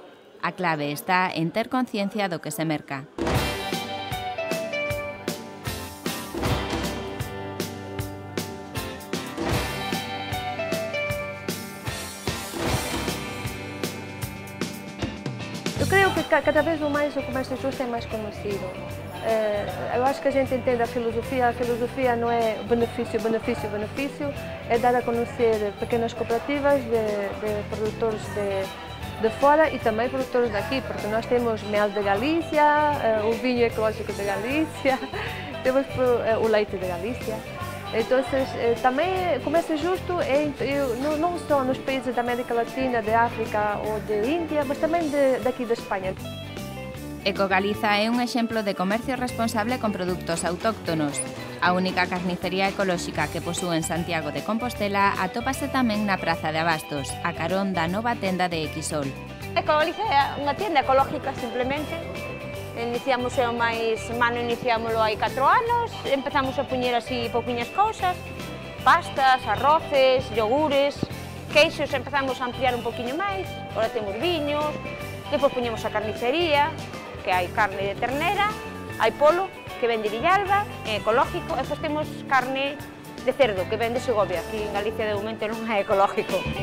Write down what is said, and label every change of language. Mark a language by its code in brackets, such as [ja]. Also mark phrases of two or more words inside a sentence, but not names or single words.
[gl] A clave está en ter conciencia do que se merca. Eu creo que cada vez máis o [pt] comércio justo [gl] é [pt] máis conhecido. Eu acho que a gente entende a filosofia não é benefício, benefício, benefício, é dar a conhecer pequenas cooperativas de produtores de fora e também produtores daqui, porque nós temos mel de Galícia, o vinho ecológico de Galícia, temos o leite de Galícia. Então, também comércio justo não só nos países da América Latina, de África ou de Índia, mas também daqui da Espanha. [gl] Ecogaliza é un exemplo de comercio responsable con produtos autóctonos. A única carnicería ecolóxica que posúe en Santiago de Compostela atópase tamén na Praza de Abastos, a carón da nova tenda de Equisol. Ecogaliza é unha tienda ecolóxica, simplemente. Iniciamos o máis mano, iniciámoslo hai 4 anos, empezamos a poñer así pouquiñas cousas, pastas, arroces, yogures, queixos, empezamos a ampliar un poquinho máis, agora temos viños, depois poñemos a carnicería, que hai carne de ternera, hai polo, que ven de Villalba, ecológico, e depois temos carne de cerdo, que ven de Segovia, aquí en Galicia de momento non é ecológico.